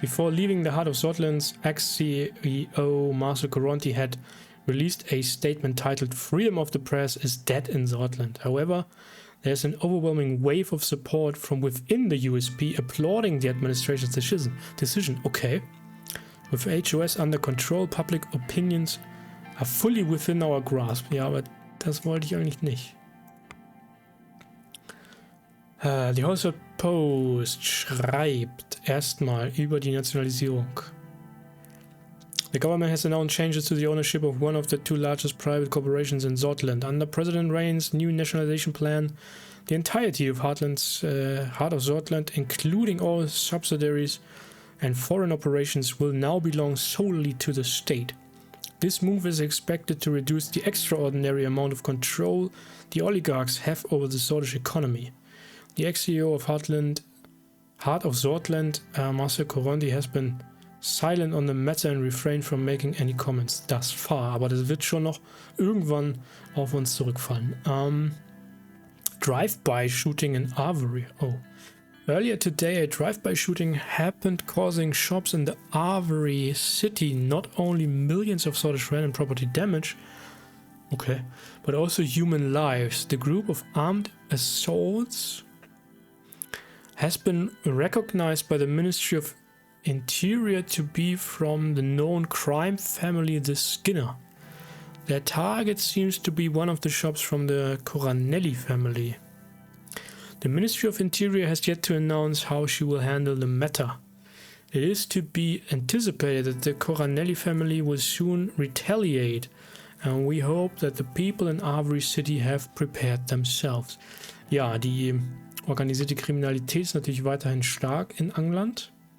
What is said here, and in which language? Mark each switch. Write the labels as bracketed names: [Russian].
[English] Before leaving the heart of Sordlands, ex-CEO Marcel Coronti had released a statement titled "Freedom of the Press is dead in Sordland." However, there's an overwhelming wave of support from within the USP applauding the administration's decision. Okay. With HOS under control, public opinions are fully within our grasp. [German] Ja, aber das wollte ich eigentlich nicht. Die Hollywood Post schreibt erstmal über die Nationalisierung. [English] The government has announced changes to the ownership of one of the two largest private corporations in Sordland. Under President Rayne's new nationalization plan, the entirety of Heart of Sordland, including all subsidiaries and foreign operations, will now belong solely to the state. This move is expected to reduce the extraordinary amount of control the oligarchs have over the Sordish economy. The ex-CEO of Heart of Sordland, Marcel Coronti, has been silent on the matter and refrained from making any comments thus far. [German] Aber das wird schon noch irgendwann auf uns zurückfallen. [English] Drive-by shooting in Avery. Oh. Earlier today, a drive-by shooting happened, causing shops in the Avery city not only millions of Sordish rand and property damage, okay, but also human lives. The group of armed assaults has been recognized by the Ministry of Interior to be from the known crime family, the Skinner. Their target seems to be one of the shops from the Coranelli family. The Ministry of Interior has yet to announce how she will handle the matter. It is to be anticipated that the Coranelli family will soon retaliate, and we hope that the people in Avery City have prepared themselves. [German] Ja, die organisierte Kriminalität ist natürlich weiterhin stark in England.